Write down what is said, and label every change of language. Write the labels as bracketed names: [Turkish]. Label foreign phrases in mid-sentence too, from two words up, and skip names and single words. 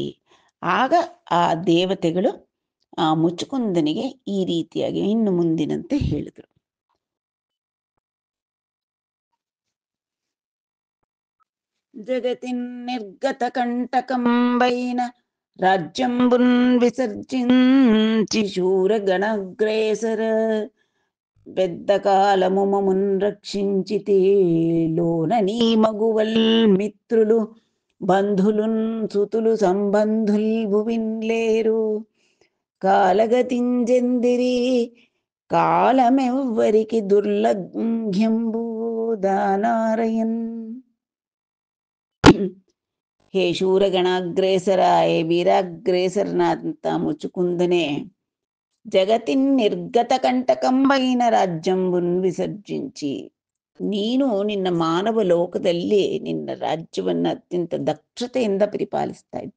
[Kannada] ಆಗ ಆ ದೇವತೆಗಳು ಆ ಮುಚುಕುಂದನಿಗೆ ಈ ರೀತಿಯಾಗಿ ಇನ್ನು ಮುಂದಿನಂತೆ ಹೇಳಿದರು. [Telugu] జగతిన్ నిర్గత కంటకంబైన రాజ్యంబున్ విసర్జించి శూర గణగ్రేసర పెద్ద కాలము మమున్ రక్షించితే లోన నీ మగువల్ మిత్రులు బంధులున్ సుతులు సంబంధుల్ భువిన్లేరు కాలగతింజెందిరి కాలమెవ్వరికి దుర్లభ్యంబు దానారయన్. [Kannada] ಹೇ ಶೂರಗಣಾಗ್ರೇಸರ, ಹೇ ವೀರಾಗ್ರೇಸರನಾದಂಥ ಮುಚುಕುಂದನೆ, ಜಗತ್ತಿನ ನಿರ್ಗತ [Telugu] కంటకంబైన రాజ్యంబున్ విసర్జించి, [Kannada] ನೀನು ನಿನ್ನ ಮಾನವ ಲೋಕದಲ್ಲಿ ನಿನ್ನ ರಾಜ್ಯವನ್ನು ಅತ್ಯಂತ ದಕ್ಷತೆಯಿಂದ ಪರಿಪಾಲಿಸ್ತಾ ಇದ್ದೆ.